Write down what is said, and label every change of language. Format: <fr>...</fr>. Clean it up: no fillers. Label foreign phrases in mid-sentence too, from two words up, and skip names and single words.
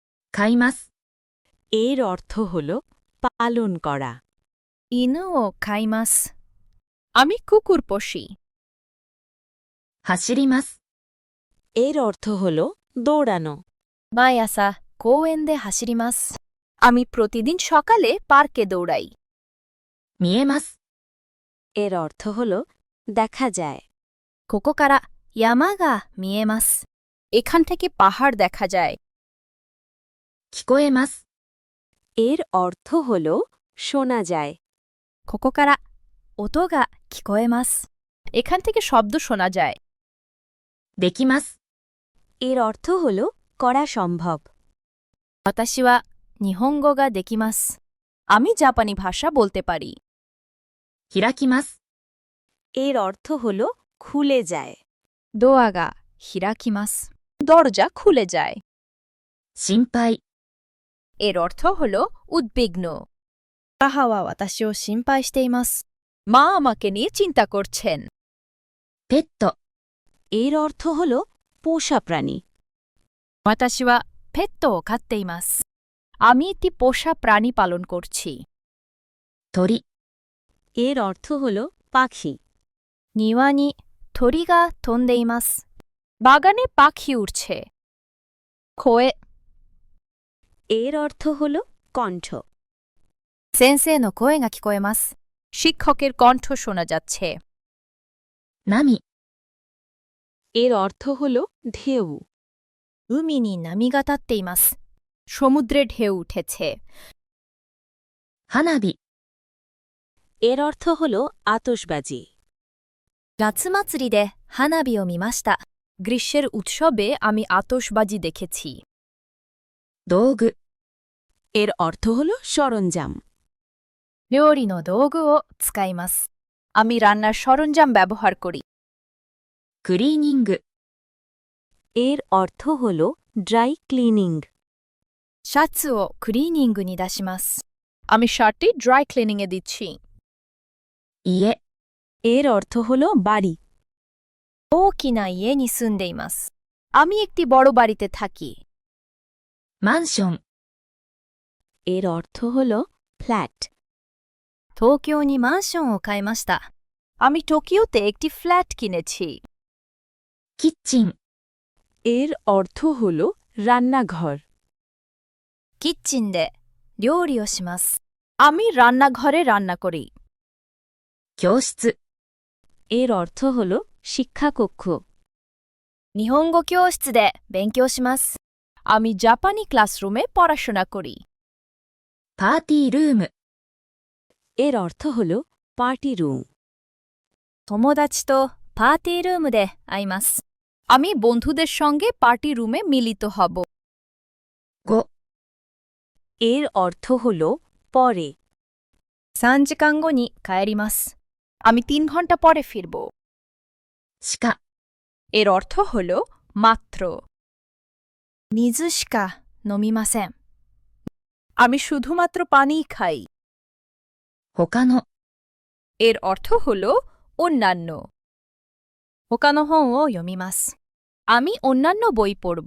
<ja>飼います。</ja> <bn>এর অর্থ হল পালন করা।</bn> <ja>犬を飼います。</ja> <bn>আমি কুকুর পুষি।</bn> <ja>走ります。</ja> <bn>এর অর্থ হল দৌড়ানো।</bn> <ja>毎朝公園で走ります。</ja> <bn>আমি প্রতিদিন সকালে পার্কে দৌড়াই।</bn> <ja>見えます。</ja> <bn>এর অর্থ হল দেখা যায়।</bn> <ja>ここから山が見えます。</ja> <bn>এখান থেকে পাহাড় দেখা যায়।</bn> <ja>聞こえます。</ja> <bn>এর অর্থ হল শোনা যায়।</bn> <ja>ここから音が聞こえます。</ja> <bn>এখান থেকে শব্দ শোনা যায়।</bn> <ja>できます。</ja> <bn>এর অর্থ হল করা সম্ভব।</bn> <ja>私は日本語ができます。</ja> <bn>আমি জাপানি ভাষা বলতে পারি।</bn> <ja>開きます。</ja> <bn>এর অর্থ হল খুলে যায়।</bn> <ja>ドアが開きます。</ja> <bn>দরজা খুলে যায়।</bn> <ja>心配。</ja> <bn>এর অর্থ হল উদ্বিগ্ন।</bn> <ja>母は私を心配しています。</ja> <bn>মা আমাকে নিয়ে চিন্তা করছেন।</bn> <ja>ペット。</ja> <bn>এর অর্থ হল পোষা প্রাণী।</bn> <ja>私はペットを飼っています。</ja> <bn>আমি একটি পোষা প্রাণী পালন করছি।</bn> <ja>鳥。</ja> <bn>এর অর্থ হল পাখি।</bn> <ja>庭に鳥が飛んでいます。</ja> <bn>বাগানে পাখি উড়ছে।</bn> <ja>声。</ja> <bn>এর অর্থ হল কণ্ঠ।</bn> <ja>先生の声が聞こえます。</ja> <bn>শিক্ষকের কণ্ঠ শোনা যাচ্ছে।</bn> <ja>波。</ja> <bn>এর অর্থ হল ঢেউ।</bn> <ja>海に波が立っています。</ja> <bn>সমুদ্রে ঢেউ উঠেছে।</bn> <ja>花火。</ja> <bn>এর অর্থ হল আতশবাজি।</bn> <ja>夏祭りで花火を見ました。</ja> <bn>গ্রীষ্মের উৎসবে আমি আতশবাজি দেখেছি।</bn> <ja>道具。</ja> <bn>এর অর্থ হল সরঞ্জাম।</bn> <ja>料理の道具を使います。</ja> <bn>আমি রান্নার সরঞ্জাম ব্যবহার করি।</bn> <ja>クリーニング。</ja> <bn>এর অর্থ হল</bn> <en>dry cleaning.</en> <ja>シャツをクリーニングに出します。</ja> <bn>আমি শার্টটি ড্রাই ক্লিনিংয়ে দিচ্ছি।</bn> <ja>家。</ja> <bn>এর অর্থ হল বাড়ি।</bn> <ja>大きな家に住んでいます。</ja> <bn>আমি একটি বড় বাড়িতে থাকি।</bn> <ja>マンション。</ja> <bn>এর অর্থ হল ফ্ল্যাট।</bn> <ja>東京にマンションを買いました。</ja> <bn>আমি টোকিওতে একটি ফ্ল্যাট কিনেছি।</bn> <ja>キッチン。</ja> <bn>এর অর্থ হল রান্নাঘর।</bn> <ja>キッチンで料理をします。</ja> <bn>আমি রান্নাঘরে রান্না করি।</bn> <ja>教室。</ja> <bn>এর অর্থ হল শিক্ষাকক্ষ।</bn> <ja>日本語教室で勉強します。</ja> <bn>আমি জাপানি ক্লাসরুমে পড়াশোনা করি।</bn> <ja>パーティールーム。</ja> <bn>এর অর্থ হল</bn> <en>party room.</en> <ja>友達とパーティールームで会います。</ja> <bn>আমি বন্ধুদের সঙ্গে পার্টি রুমে মিলিত হব।</bn> <ja>5。</ja> <bn>এর অর্থ হল পরে।</bn> <ja>3 時間後に帰ります。</ja> <bn>আমি 3 ঘন্টা পরে ফিরব।</bn> <ja>しか。</ja> <bn>এর অর্থ হল মাত্র।</bn> <ja>水しか飲みません。</ja> <bn>আমি শুধুমাত্র পানিই খাই।</bn> <ja>他の。</ja> <bn>এর অর্থ হল অন্যান্য।</bn> <ja>他の本を読みます。</ja> <bn>আমি অন্যান্য বই পড়ব।</bn>